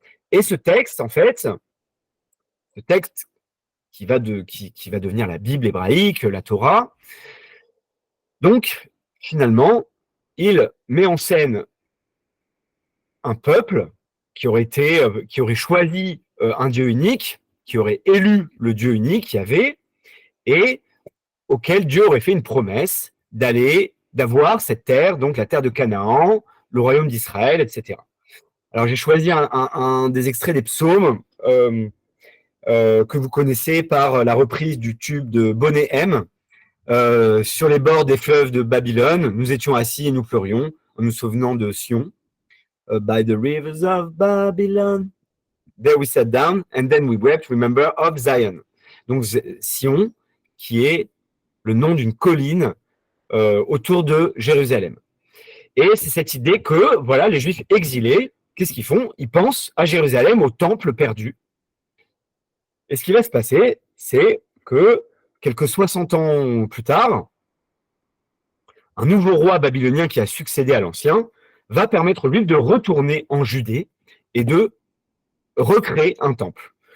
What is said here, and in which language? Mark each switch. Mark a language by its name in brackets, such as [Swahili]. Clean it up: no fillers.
[French] Et ce texte, en fait, ce texte qui va devenir la Bible hébraïque, la Torah, donc finalement, il met en scène un peuple qui aurait choisi un Dieu unique, qui aurait élu le Dieu unique, Yahvé, et auquel Dieu aurait fait une promesse d'avoir cette terre, donc la terre de Canaan, le royaume d'Israël, etc. Alors j'ai choisi un des extraits des psaumes que vous connaissez par la reprise du tube de Bonnet M. Sur les bords des fleuves de Babylone, nous étions assis et nous pleurions en nous souvenant de Sion. [English] By the rivers of Babylon, there we sat down and then we wept, remember of Zion. [French] Donc Sion, qui est le nom d'une colline autour de Jérusalem. Et c'est cette idée que, voilà, les Juifs exilés, qu'est-ce qu'ils font? Ils pensent à Jérusalem, au temple perdu. Et ce qui va se passer, c'est que quelques 60 ans plus tard, un nouveau roi babylonien qui a succédé à l'ancien va permettre aux Juifs de retourner en Judée et de recréer un temple.